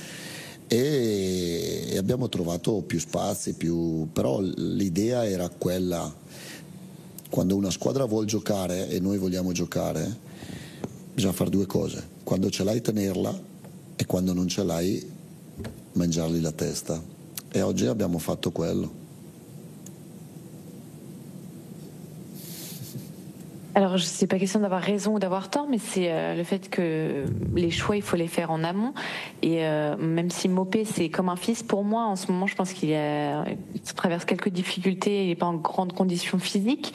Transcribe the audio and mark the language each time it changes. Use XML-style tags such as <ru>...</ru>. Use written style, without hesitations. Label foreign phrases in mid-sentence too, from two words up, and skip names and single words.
<it>e abbiamo trovato più spazi, però l'idea era quella, quando una squadra vuole giocare e noi vogliamo giocare bisogna fare 2 cose, quando ce l'hai tenerla e quando non ce l'hai mangiargli la testa e oggi abbiamo fatto quello.</it> <fr>Alors, c'est pas question d'avoir raison ou d'avoir tort, mais c'est le fait que les choix, il faut les faire en amont. Et même si Mopé, c'est comme un fils, pour moi, en ce moment, je pense qu'il traverse quelques difficultés, il n'est pas en grande condition physique.</fr>